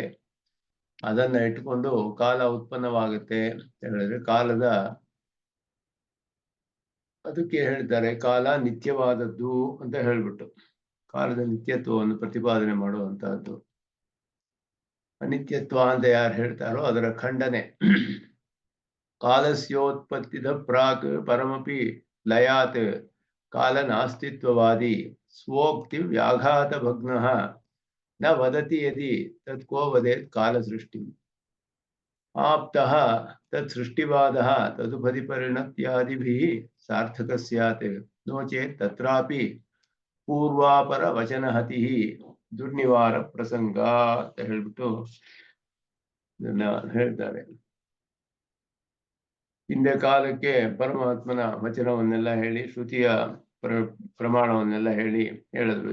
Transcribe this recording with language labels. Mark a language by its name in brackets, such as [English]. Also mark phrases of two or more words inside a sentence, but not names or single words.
[Kannada] ಅದನ್ನ ಇಟ್ಕೊಂಡು ಕಾಲ ಉತ್ಪನ್ನವಾಗುತ್ತೆ ಅಂತ ಹೇಳಿದ್ರೆ ಅದಕ್ಕೆ ಹೇಳ್ತಾರೆ ಕಾಲ ನಿತ್ಯವಾದದ್ದು ಅಂತ ಹೇಳ್ಬಿಟ್ಟು ಕಾಲದ ನಿತ್ಯತ್ವವನ್ನು ಪ್ರತಿಪಾದನೆ ಮಾಡುವಂತಹದ್ದು. ಅನಿತ್ಯತ್ವ ಅಂತ ಯಾರು ಹೇಳ್ತಾರೋ ಅದರ ಖಂಡನೆ. [Sanskrit] ಕಾಲಸ್ಯೋತ್ಪತ್ತಿದ ಪ್ರಾಕ್ ಪರಮಪಿ ಲಯಾತ್ ಕಾಲ ನಾಸ್ತಿತ್ವವಾದಿ ಸ್ವೋಕ್ತಿ ವ್ಯಾಘಾತ ಭಗ್ನಃ ನ ವದತಿ ಯದಿ ತತ್ಕೋ ವದೇತ್ ಕಾಲ ಸೃಷ್ಟಿ ಆಪ್ತಃ ತತ್ ಸೃಷ್ಟಿವಾದಃ ತದುಪದಿ ಪರಿಣತ್ಯಾದಿಭಿಃ ಸಾರ್ಥಕ ಸ್ಯಾತ್ ನೋ ಚೇತ್ ತತ್ರಾಪಿ ಪೂರ್ವಾಪರ ವಚನಹತಿ ದುರ್ನಿವಾರ ಪ್ರಸಂಗ [Kannada] ಅಂತ ಹೇಳ್ಬಿಟ್ಟು ಇದನ್ನ ಹೇಳ್ತಾರೆ. ಹಿಂದೆ ಕಾಲಕ್ಕೆ ಪರಮಾತ್ಮನ ವಚನವನ್ನೆಲ್ಲ ಹೇಳಿ ಶ್ರುತಿಯ ಪ್ರಮಾಣವನ್ನೆಲ್ಲ ಹೇಳಿದ್ರು.